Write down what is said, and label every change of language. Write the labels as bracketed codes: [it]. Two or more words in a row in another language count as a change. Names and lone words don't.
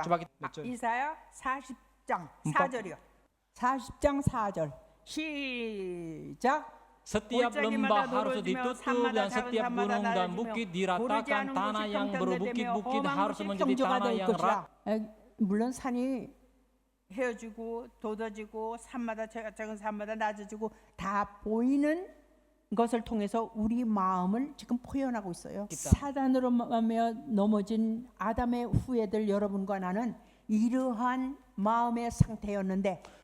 [ko] 이사야 40장 4절이요. 40장 4절 시작. [id] Setiap lembah harus ditutup dan setiap gunung dan bukit diratakan, tanah yang berbukit-bukit harus menjadi tanah yang rata. [ko] 물론 산이 헤어지고 돋아지고 산마다 작은 산마다 낮아지고 다 보이는 것을 통해서 우리 마음을 지금 표현하고 있어요. 사단으로 넘어진 아담의 후예들 여러분과 나는 이러한 마음의 상태였는데